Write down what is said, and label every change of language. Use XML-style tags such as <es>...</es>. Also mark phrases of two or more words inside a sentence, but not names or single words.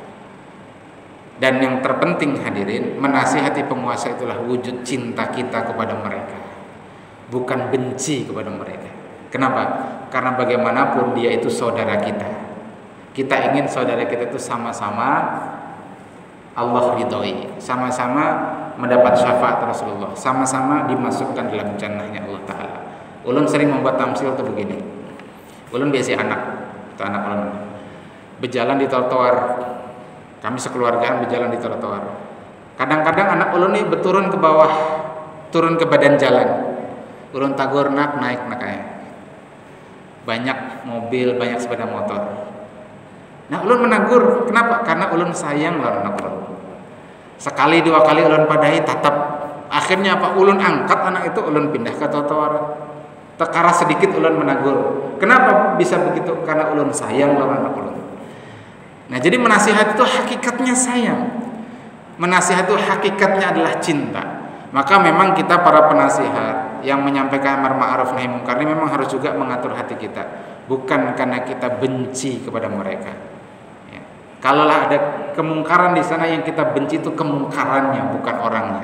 <id>Dan yang terpenting hadirin, menasihati penguasa itulah wujud cinta kita kepada mereka, bukan benci kepada mereka. Kenapa? Karena bagaimanapun dia itu saudara kita. Kita ingin saudara kita itu sama-sama Allah ridhoi, sama-sama mendapat syafaat Rasulullah, sama-sama dimasukkan dalam jannahnya Allah Ta'ala.</id> <bjn>Ulun sering membuat tamsil itu begini. Ulun biasa anak ulun berjalan di trotoar. Kami sekeluargaan berjalan di trotoar. Kadang-kadang anak ulun ini berturun ke bawah, turun ke badan jalan. Ulun tagur naik kayak banyak mobil, banyak sepeda motor. Nah, ulun menagur, kenapa? Karena ulun sayang lawan anak ulun. Sekali dua kali ulun padahi tatap. Akhirnya apa? Ulun angkat anak itu, ulun pindah ke trotoar. Tekara sedikit ulun menagur. Kenapa bisa begitu? Karena ulun sayang lawan anak ulun. Nah, jadi menasihat itu hakikatnya sayang.</bjn> <id>Menasihat itu hakikatnya adalah cinta. Maka memang kita para penasihat yang menyampaikan</id> <ar>amar ma'ruf nahi munkar</ar> <id>ini memang harus juga mengatur hati kita, bukan karena kita benci kepada mereka. Ya. Kalaulah ada kemungkaran di sana, yang kita benci itu kemungkarannya, bukan orangnya.</id>